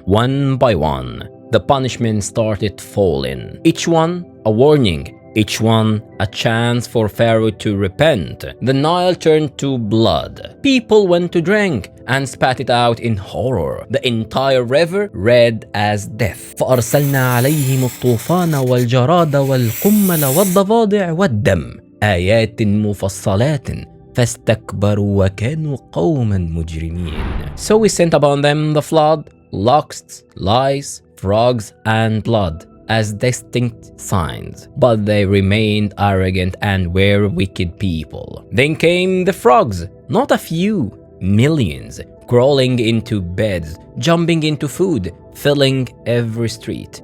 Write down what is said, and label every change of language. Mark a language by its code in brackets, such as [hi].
[en] One by one, the punishments started falling. Each one a warning. Each one a chance for Pharaoh to repent. The Nile turned to blood. People went to drink and spat it out in horror. The entire river red as death. [ar] فأرسلنا عليهم الطوفان والجراد والقمل والضفادع والدم آيات مفصلات فاستكبروا وكانوا قوما مجرمين. [en] So we sent upon them the flood, locusts, lice, frogs, and blood as distinct signs, but they remained arrogant and were wicked people. Then came the frogs, not a few, millions, crawling into beds, jumping into food, filling every street.